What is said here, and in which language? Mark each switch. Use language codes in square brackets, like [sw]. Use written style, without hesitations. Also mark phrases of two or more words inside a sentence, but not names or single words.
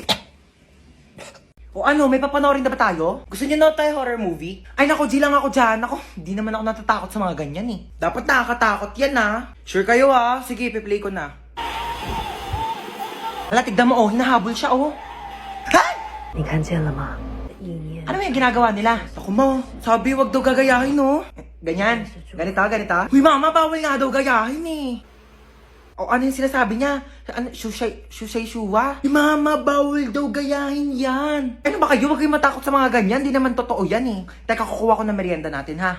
[tl] O ano, may papanoorin na ba tayo? Gusto niyo na tayo horror movie? Ay nako, di lang ako dyan. Ako, di naman ako natatakot sa mga ganyan eh. Dapat nakakatakot yan Sure kayo Sige, piplay ko na. Hala, tignan mo hinahabol siya Ha? [zh] 你看见了吗？意念 [tl] Ano yung ginagawa nila? Ako mo, sabi wag daw gagayahin Ganyan, ganito. Uy mama, bawal nga daw gayahin ano yung sinasabi niya? Shushay shuwa? Mama, bawal daw gayahin yan. Ano ba kayo? Huwag kayong matakot sa mga ganyan. Di naman totoo yan Teka, kukuha ko ng merienda natin ha.